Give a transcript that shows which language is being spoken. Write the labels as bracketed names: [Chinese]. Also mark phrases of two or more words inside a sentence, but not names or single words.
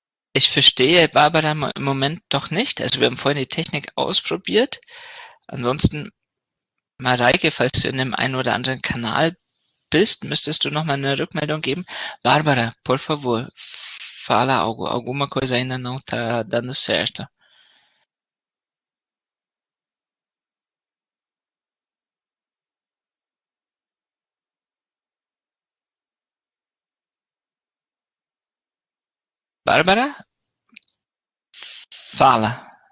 [German] Ich verstehe Barbara im Moment doch nicht. Also wir haben vorhin die Technik ausprobiert. Ansonsten, Mareike, falls du in dem einen oder anderen Kanal bist, müsstest du noch mal eine Rückmeldung geben. [Portuguese] Bárbara, por favor, fala algo. Alguma coisa ainda não está dando certo. Bárbara, fala.